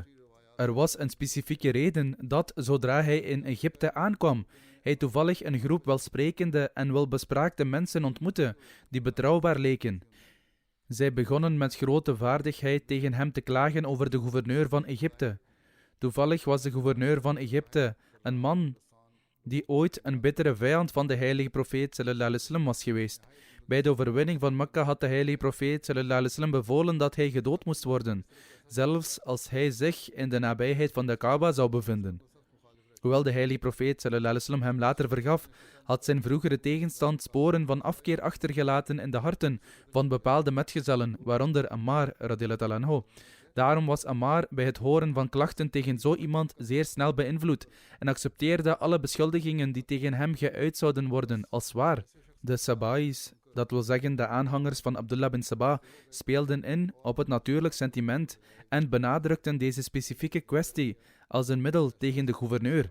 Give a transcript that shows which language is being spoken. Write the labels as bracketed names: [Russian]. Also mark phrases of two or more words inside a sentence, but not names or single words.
[Dutch] Er was een specifieke reden dat, zodra hij in Egypte aankwam, hij toevallig een groep welsprekende en welbespraakte mensen ontmoette, die betrouwbaar leken. Zij begonnen met grote vaardigheid tegen hem te klagen over de gouverneur van Egypte. Toevallig was de gouverneur van Egypte een man die ooit een bittere vijand van de heilige profeet [Arabic] صلى الله عليه وسلم [Dutch] was geweest. Bij de overwinning van Mekka had de heilige profeet [Arabic] صلى الله عليه وسلم [Dutch] bevolen dat hij gedood moest worden, zelfs als hij zich in de nabijheid van de Kaaba zou bevinden. Hoewel de heilige profeet [Arabic] صلى الله عليه وسلم [Dutch] hem later vergaf, had zijn vroegere tegenstand sporen van afkeer achtergelaten in de harten van bepaalde metgezellen, waaronder Ammar [Arabic] رضي الله عنه. [Dutch] Daarom was Ammar bij het horen van klachten tegen zo iemand zeer snel beïnvloed en accepteerde alle beschuldigingen die tegen hem geuit zouden worden als waar. De Saba'is, dat wil zeggen de aanhangers van Abdullah bin Saba, speelden in op het natuurlijk sentiment en benadrukten deze specifieke kwestie als een middel tegen de gouverneur.